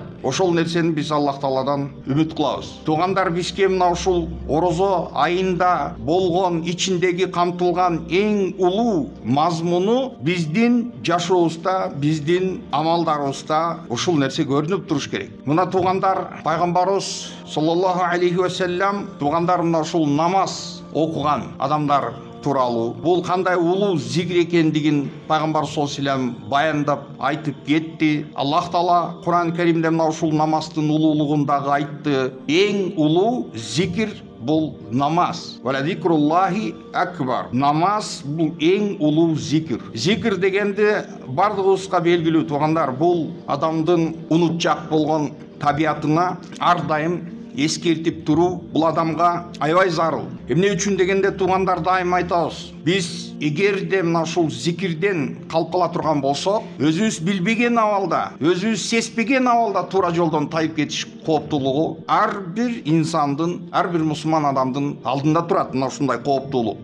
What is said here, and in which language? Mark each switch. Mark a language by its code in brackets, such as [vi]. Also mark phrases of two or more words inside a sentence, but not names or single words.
[ky] Ошол нерсени биз Аллах Тааладан үмүт кылабыз. Туугандар, бизге мына ушул орозо айында болгон ичиндеги камтылган эң улуу мазмуну биздин жашообузда, биздин амалдарыбызда ушул нерсе көрүнүп туруш керек. Мына туугандар, Пайгамбарыбыз [ar] صلى الله عليه وسلم [ky] туугандар мына ушул намаз окуган адамдар тууралуу, бул кандай улуу зикир экендигин Пайгамбар [ar] صلى الله عليه وسلم [ky] баяндап айтып кетти. Аллах Таала Кур'ан Каримде мына ушул намаздын улуулугун дагы айтты. Эң улуу зикир бул намаз. [ar] ولذكر الله أكبر. [ky] Намаз бул эң улуу зикир. Зикир дегенде бардыгыбызга белгилүү туугандар, бул адамдын унутчак болгон табиятына ар дайым эскертип туруу бул адамга аябай зарыл. Эмне үчүн дегенде туугандар, дайым айтабыз, биз эгерде мына ушул зикирден калпала турган болсок, өзүбүз билбеген абалда, өзүбүз сезбеген абалда туура жолдон тайып кетиш кооптуулугу ар бир инсандын, ар бир мусулман адамдын алдында турат мына ушундай кооптуулук.